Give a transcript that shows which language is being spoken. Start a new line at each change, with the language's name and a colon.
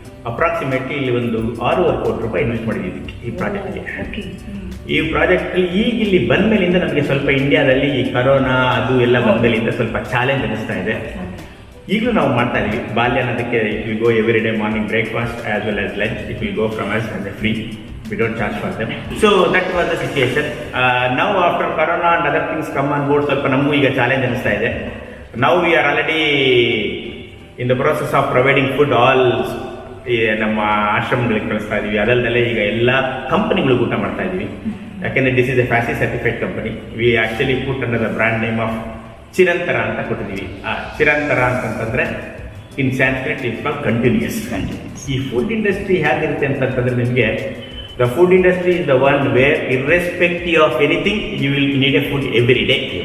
Kannada: Approximately ಇಲ್ಲಿ ಒಂದು 6.5 ಕೋಟಿ ರೂಪಾಯಿ ಇನ್ವೆಸ್ಟ್ ಮಾಡಿದ್ವಿ ಈ ಪ್ರಾಜೆಕ್ಟ್ಗೆ. ಈ ಪ್ರಾಜೆಕ್ಟಲ್ಲಿ ಈಗ ಇಲ್ಲಿ ಬಂದ ಮೇಲಿಂದ ನಮಗೆ ಸ್ವಲ್ಪ ಇಂಡಿಯಾದಲ್ಲಿ ಈ ಕರೋನಾ ಅದು ಎಲ್ಲ ಬಂದ ಮೇಲಿಂದ ಸ್ವಲ್ಪ ಚಾಲೆಂಜ್ ಅನ್ನಿಸ್ತಾ ಇದೆ. ಈಗಲೂ ನಾವು ಮಾಡ್ತಾ ಇದೀವಿ. ಬಾಲ್ಯ ಅನ್ನೋದಕ್ಕೆ
English: It will go every day morning breakfast as well as lunch. It will go from us as a free. We don't charge for them. So that was the situation. Now after corona and other things come on board,
Kannada: ಸ್ವಲ್ಪ ನಮಗೂ ಈಗ challenge ಅನ್ನಿಸ್ತಾ ಇದೆ.
English: Now we are already in the process of providing food all
Kannada: ನಮ್ಮ ಆಶ್ರಮಗಳಿಗೆ ಕಳಿಸ್ತಾ ಇದೀವಿ. ಅದಲ್ಲದೆ ಈಗ ಎಲ್ಲ ಕಂಪನಿಗಳಿಗೂ ಊಟ ಮಾಡ್ತಾ ಇದೀವಿ. ಯಾಕೆಂದರೆ
English: This is a FSSAI certified company. We actually put under the brand name of Chirantara
Kannada: ಅಂತ ಕೊಟ್ಟಿದ್ದೀವಿ. ಚಿರಂತರ ಅಂತಂತಂದರೆ
English: In Sanskrit it's called continues.
Kannada: ಈ ಫುಡ್ ಇಂಡಸ್ಟ್ರಿ ಹೇಗಿರುತ್ತೆ ಅಂತಂತಂದರೆ, ನಿಮಗೆ
English: The food industry is the one where irrespective of anything you will need a food every day.